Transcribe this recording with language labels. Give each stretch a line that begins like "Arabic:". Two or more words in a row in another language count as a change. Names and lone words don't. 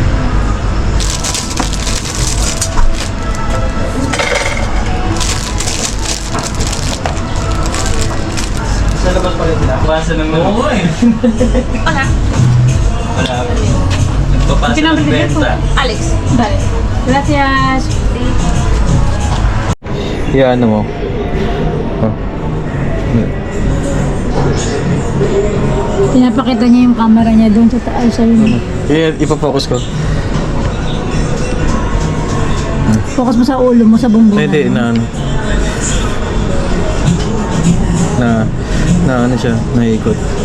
Filipino: Sa labas pa rin sila? Basa naman. Oo eh. Wala. Wala. Nagpapasa ng benta.
Spanish: Alex. Dale. Gracias.
Filipino: Yeah, ano mo? Oh. Pinapakita niya yung camera niya doon sa taas. Sa Ipafocus ko. Focus mo sa ulo mo, sa bumbong. Pwede na ano. Na ano siya, naikot.